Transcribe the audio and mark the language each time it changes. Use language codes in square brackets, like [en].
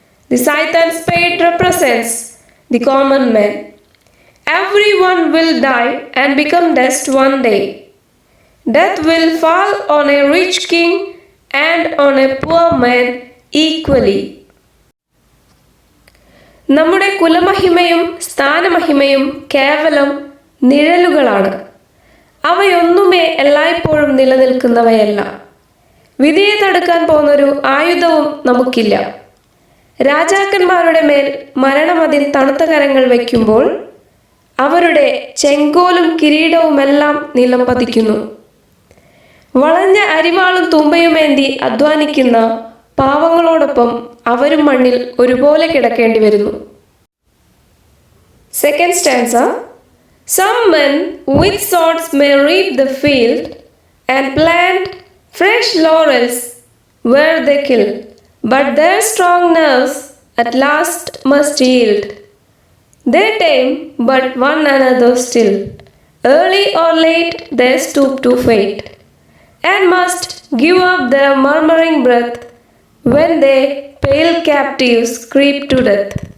[en] The scythe and spade represents the common man. Everyone will die and become dust one day. Death will fall on a rich king and on a poor man equally. [ml] നമ്മുടെ കുലമഹിമയും സ്ഥാനമഹിമയും കേവലം നിഴലുകളാണ്. അവയൊന്നുമേ എല്ലായ്പ്പോഴും നിലനിൽക്കുന്നവയല്ല. വിധിയെ തടുക്കാൻ പോകുന്നൊരു ആയുധവും നമുക്കില്ല. രാജാക്കന്മാരുടെ മേൽ മരണമതിൽ തണുത്ത കരങ്ങൾ വയ്ക്കുമ്പോൾ അവരുടെ ചെങ്കോലും കിരീടവുമെല്ലാം നിലം പതിക്കുന്നു. വളഞ്ഞ അരിവാളും തുമ്പയുമേന്തി അധ്വാനിക്കുന്ന പാവങ്ങളോടൊപ്പം അവരും മണ്ണിൽ ഒരുപോലെ കിടക്കേണ്ടി വരുന്നു. [en] Second stanza. Some men with swords may reap the field and plant fresh laurels where they kill, but their strong nerves at last must yield. They tame but one another still. Early or late they stoop to fate, and must give up their murmuring breath when they pale captives creep to death.